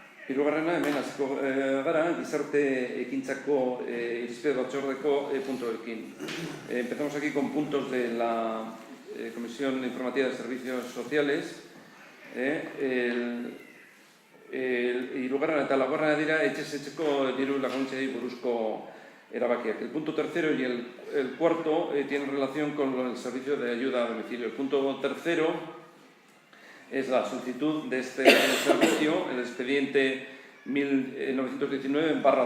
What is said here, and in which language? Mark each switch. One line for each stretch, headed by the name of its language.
Basque: Hirugarrena, hemen hasiko gara, gizarte ekintzako irizpide batzordeko puntuekin.
Spanish: Empezamos aquí con puntos de la Comisión Informativa de Servicios Sociales.
Basque: Hirugarrena eta laugarrena dira etxez etxeko diru laguntzei buruzko erabakiak.
Spanish: El punto tercero y el cuarto tienen relación con el servicio de ayuda a domicilio. El punto tercero es la solicitud de este servicio, el expediente 1919/19.